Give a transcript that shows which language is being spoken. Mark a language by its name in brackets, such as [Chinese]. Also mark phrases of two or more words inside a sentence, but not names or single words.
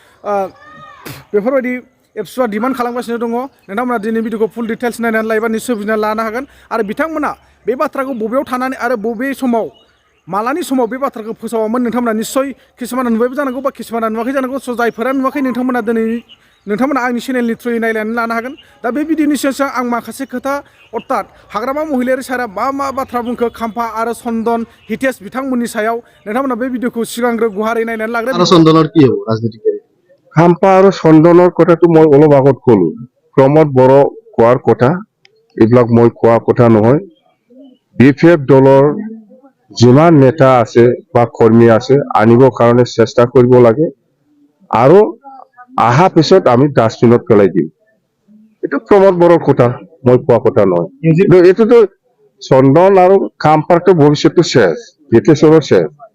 [Bodo] बेफोरबायदि एबसुआ डिमान्ड खालामगासिनो दङ नोंथांमोना दिनै भिडिअखौ [English] full details [Bodo] नायनानै लायोबा निश्चय बुजिनानै लानो हागोन आरो बिथांमोना बे बाथ्राखौ बबेयाव थानानै आरो बबे समाव मालानि समाव बे बाथ्राखौ फोसावामोन नोंथांमोना निश्चय किसुमाना नुबायबो जानांगौ बा किसुमाना नुवाखै जानांगौ स' जायफोरा नुवाखै नोंथांमोना आंनि चेनेलनि थ्रुयै नायनानै लानो हागोन दा बे भिडिअनि सिगां आं माखासे खोथा अर्थात हाग्रामा महिलारि सारा मा बाथ्रा बुंखो खाम्फा आरो चन्दन हितेश बिथांमोननि सायाव नोंथांमोना बे भिडिअखौ सिगांग्रो गुवारै नायनानै लाग्रो [Assamese] আৰু চন্দনৰ কি হ'ব ৰাজনীতিকাৰী খাম্পা আৰু চন্দনৰ কথাটো মই অলপ আগত ক'লো প্ৰমোদ বড়ো কোৱাৰ কথা এইবিলাক মই কোৱা কথা নহয় BPF দলৰ যিমান নেতা আছে বা কৰ্মী আছে আনিবৰ কাৰণে চেষ্টা কৰিব লাগে আৰু আহা পিছত আমি ডাষ্টবিনত পেলাই দিম এইটো প্ৰমোদ বড়োৰ কথা মই কোৱা কথা নহয় এইটোতো চন্দন আৰু খাম্পাৰটো ভৱিষ্যতটো শেষ হিতেশৰো শেষ